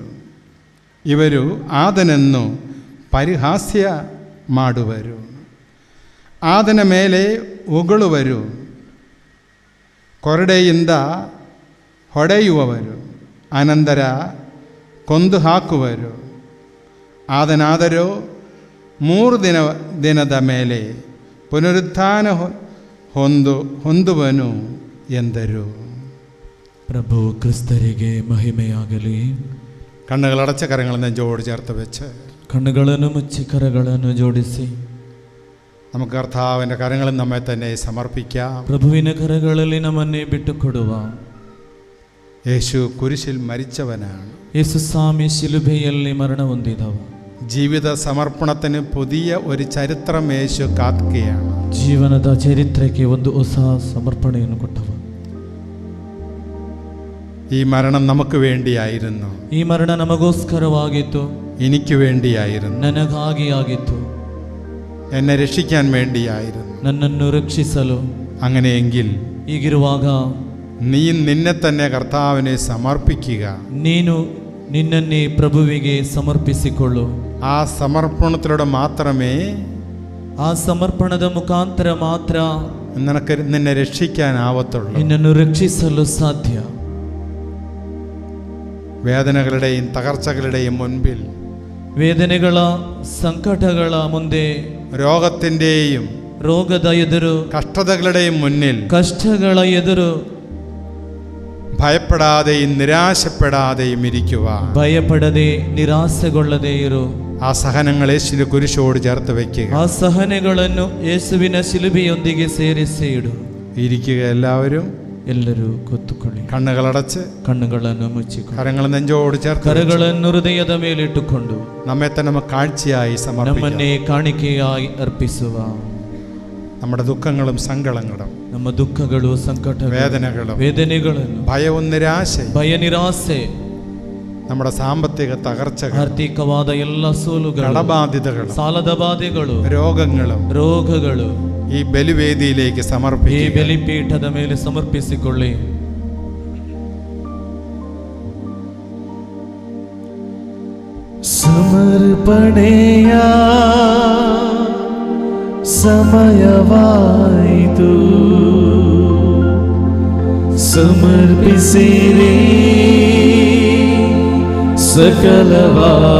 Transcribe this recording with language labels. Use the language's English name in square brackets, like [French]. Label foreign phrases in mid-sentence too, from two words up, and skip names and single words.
[Kannada] ಇವರು ಆತನನ್ನು ಪರಿಹಾಸ್ಯ ಮಾಡುವರು, ಆತನ ಮೇಲೆ ಉಗುಳುವರು, ಕೊರಡೆಯಿಂದ ಹೊಡೆಯುವವರು, ಅನಂತರ ಕೊಂದು ಹಾಕುವರು. ಆತನಾದರೂ 3 ದಿನದ ಮೇಲೆ ಪುನರುತ್ಥಾನ ಹೊಂದುವನು ಎಂದರು. ಪ್ರಭು ಕ್ರಿಸ್ತರಿಗೆ ಮಹಿಮೆಯಾಗಲಿ. [Malayalam] കണ്ണുകളടച്ച കരങ്ങൾ നെഞ്ചോട് ചേർത്ത് വെച്ച് [Kannada] കണ്ണുಗಳನ್ನು ಮುಚ್ಚಿ ಕರಗಳನ್ನು ಜೋಡಿಸಿ [Malayalam] നമുക്ക് കർത്താവിൻ്റെ കരങ്ങളിൽ നമ്മെ തന്നെ സമർപ്പിക്കാം. [Kannada] ಪ್ರಭುವಿನ ಕರಗಳಲ್ಲಿ ನಮ್ಮನ್ನೇ ಬಿಟ್ಟು ಕೊಡುವ. [Malayalam] യേശു കുരിശിൽ മരിച്ചവനാണ്. [Kannada] ಯೇಸು ಸ್ವಾಮಿ ಶಿಲುಬೆಯಲ್ಲಿ ಮರಣ ಹೊಂದಿದವ. [Malayalam] ജീവിത സമർപ്പണത്തിന് പുതിയ ഒരു ചരിത്രം യേശു കാക്കുകയാണ്. [Kannada] ಜೀವನದ ಚರಿತ್ರೆಗೆ ಒಂದು ಹೊಸ ಸಮರ್ಪಣೆಯನ್ನು ಕೊಟ್ಟವ. [Malayalam] ഈ മരണം നമുക്ക് വേണ്ടിയായിരുന്നു. [Kannada] ಈ ಮರಣ ನಮಗೋಸ್ಕರವಾಗಿತ್ತು. [Malayalam] എനിക്ക് വേണ്ടിയായിരുന്നു. [Kannada] ನನಗಾಗಿ ಆಗಿತ್ತು. [Malayalam] എന്നെ രക്ഷിക്കാൻ വേണ്ടിയായിരുന്നു. [Kannada] ನನ್ನನ್ನು ರಕ್ಷಿಸಲು. [Malayalam] അങ്ങനെയെങ്കിൽ [Kannada] ಹೀಗಿರುವಾಗ [Malayalam] നീ നിന്നെ തന്നെ കർത്താവിനെ സമർപ്പിക്കുക. [Kannada] ನೀನು ನಿನ್ನನ್ನೇ ಪ್ರಭುವಿಗೆ ಸಮರ್ಪಿಸಿಕೊಳ್ಳು. [Malayalam] ആ സമർപ്പണത്തിലൂടെ മാത്രമേ [Kannada] ಆ ಸಮರ್ಪಣದ ಮುಖಾಂತರ ಮಾತ್ರ [Malayalam] നിന്നെ രക്ഷിക്കാനാവത്തുള്ളൂ. [Kannada] ನಿನ್ನನ್ನು ರಕ್ಷಿಸಲು ಸಾಧ್ಯ. [Malayalam] വേദനകളുടെയും തകർച്ചകളുടെയും മുൻപിൽ, [Kannada] ವೇದನೆಗಳ ಸಂಕಟಗಳ ಮುಂದೆ, [Malayalam] രോഗത്തിൻ്റെയും [Kannada] ರೋಗದ ಎದುರು, [Malayalam] കഷ്ടതകളുടെയും മുന്നിൽ, [Kannada] ಕಷ್ಟಗಳ ಎದುರು [Malayalam] ഭയപ്പെടാതെയും നിരാശപ്പെടാതെയും ഇരിക്കുക. [Kannada] ಭಯಪಡದೆ ನಿರಾಸೆಗೊಳ್ಳದೆ ಇರು. [Malayalam] ആ സഹനങ്ങൾ യേശുവിന്റെ കുരിശോട് ചേർത്ത് വയ്ക്കുക. [Kannada] ಆ ಸಹನೆಗಳನ್ನು ಯೇಸುವಿನ ಶಿಲುಬೆಯೊಂದಿಗೆ ಸೇರಿಸಿ ಇಡು. [Malayalam] ഇരിക്കുക. എല്ലാവരും [Kannada] ಎಲ್ಲರೂ ಕೂತುಕೊಳ್ಳಿ. [Malayalam] കണ്ണുകളടച്ച് [Kannada] ಕಣ್ಣುಗಳನ್ನು ಮುಚ್ಚಿಕೊಂಡು [Malayalam] കരങ്ങൾ നെഞ്ചോട് ചേർത്ത് [Kannada] ಕರಗಳನ್ನು ಹೃದಯದ ಮೇಲಿಟ್ಟುಕೊಂಡು [Malayalam] നമ്മെ തന്നെ നമുക്ക് കാഴ്ചയായി സമർപ്പിക്കാം. [Kannada] ನಮ್ಮನ್ನೇ ಕಾಣಿಕೆಯಾಗಿ ಅರ್ಪಿಸುವ. [Malayalam] നമ്മുടെ ദുഃഖങ്ങളും സങ്കടങ്ങളും, [Kannada] ನಮ್ಮ ದುಃಖಗಳು, ಸಂಕಟ, ವೇದನೆಗಳನ್ನು, [Malayalam] ഭയവും നിരാശ, [Kannada] ಭಯ, ನಿರಾಸೆ, [Malayalam] നമ്മുടെ സാമ്പത്തിക തകർച്ചകൾ, [Kannada] ಆರ್ಥಿಕವಾದ ಎಲ್ಲ ಸೋಲುಗಳು, [Malayalam] കടബാധ്യതകൾ, [Kannada] ಸಾಲದ ಬಾಧೆಗಳು, [Malayalam] രോഗಗಳು ഈ ബലിവേദിയിലേക്ക് സമർപ്പിക്കുക. [Kannada] ಈ ಬಲಿಪೀಠದ ಮೇಲೆ ಸಮರ್ಪಿಸಿಕೊಳ್ಳಿ. ಸಮರ್ಪಣೆಯ ಸಮಯವಾಯಿತು. ಸಮರ್ಪಿಸಿರಿ ಸಕಲವಾ.